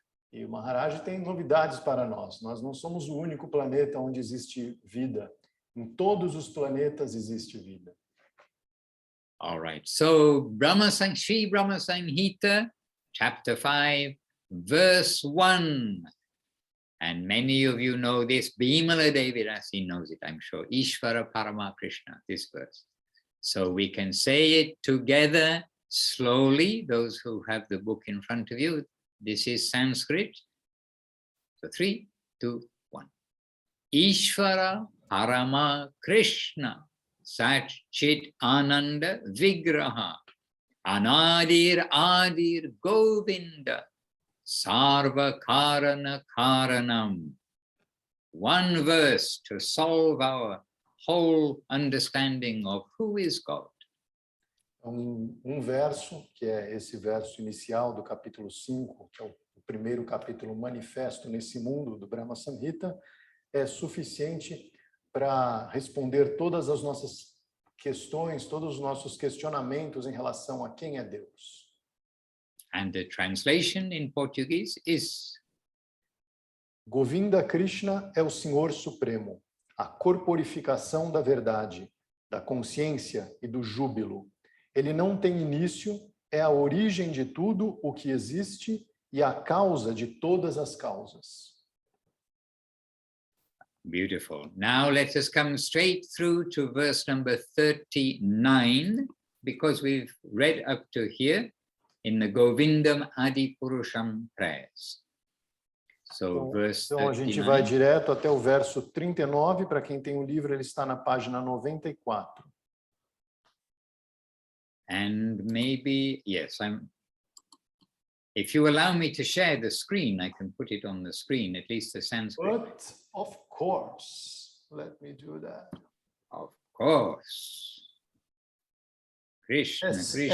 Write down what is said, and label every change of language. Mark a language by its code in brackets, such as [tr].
[pt] E o Maharaj tem novidades para nós. Nós não somos o único planeta onde existe vida. Em todos os planetas existe vida. [en] All right. So, Sri Brahma Samhita, chapter 5, verse 1. And many of you know this. Bimala Devirasi knows it, I'm sure. Ishvara Parama Krishna, this verse. So we can say it together slowly, those who have the book in front of you. This is Sanskrit. So 3, 2, 1. [sa] Ishvara Parama Krishna Sat Chit Ananda Vigraha Anadir Adir Govinda Sarva Karana Karanam. [en] One verse to solve our whole understanding of who is God. [pt] Um verso, que é esse verso inicial do capítulo 5, que é o primeiro capítulo manifesto nesse mundo do Brahma Samhita, é suficiente para responder todas as nossas questões, todos os nossos questionamentos em relação a quem é Deus. [en] And the translation in Portuguese is: [pt] Govinda Krishna é o Senhor Supremo. a corporificação da verdade, da consciência e do júbilo. Ele não tem início, é a origem de tudo o que existe e a causa de todas as causas. [en] Beautiful. Now let us come straight through to verse number 39, because we've read up to here in the Govindam Adi Purusham prayers. So verse 39. [pt] Então a gente vai direto até o verso 39, para quem tem o livro, ele está na página 94. [en] And maybe, yes, if you allow me to share the screen, I can put it on the screen, at least the Sanskrit. But, of course, let me do that. Of course. Krishna, Krishna.